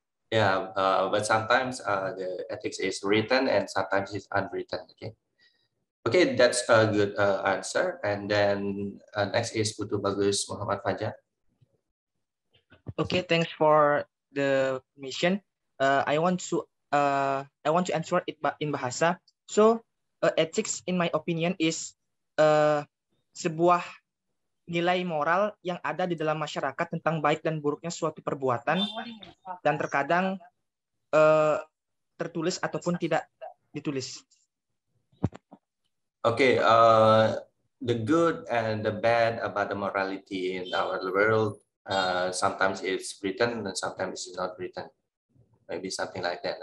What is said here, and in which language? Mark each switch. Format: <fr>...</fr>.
<en>Yeah, but sometimes the ethics is written and sometimes it's unwritten. Okay. Okay, that's a good answer. And then next is Putu Bagus Muhammad Fajar. Okay, thanks for the permission. I want to answer it in bahasa. So, ethics, in my opinion, is</en> <id>sebuah nilai moral yang ada di dalam masyarakat tentang baik dan buruknya suatu perbuatan, dan terkadang tertulis ataupun tidak ditulis.</id> <en>Okay, the good and the bad about the morality in our world, sometimes it's written and sometimes it's not written. Maybe something like that.</en>